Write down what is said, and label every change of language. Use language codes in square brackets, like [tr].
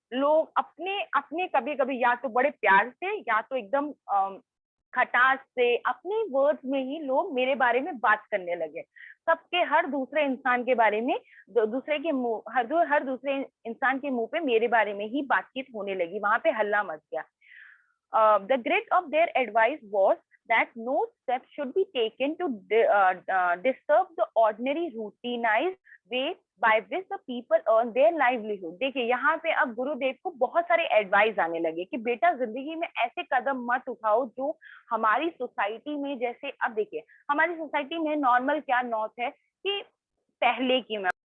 [hi] लोग अपने अपने कभी कभी या तो बड़े प्यार से या तो एकदम खटास से अपने वर्ड्स में ही लोग मेरे बारे में बात करने लगे। सबके हर दूसरे इंसान के बारे में, दूसरे के मुंह, हर दूसरे इंसान के मुंह पे मेरे बारे में ही बातचीत होने लगी। वहां पे हल्ला मच गया। [en] The grit of their advice was that no steps should be taken to disturb the ordinary routinized way by which the people earn their livelihood। [hi] देखिए यहाँ पे अब गुरुदेव को बहुत सारे एडवाइस आने लगे कि बेटा जिंदगी में ऐसे कदम मत उठाओ जो हमारी सोसाइटी में, जैसे अब देखिए हमारी सोसाइटी में नॉर्मल क्या नॉट है कि पहले की मैं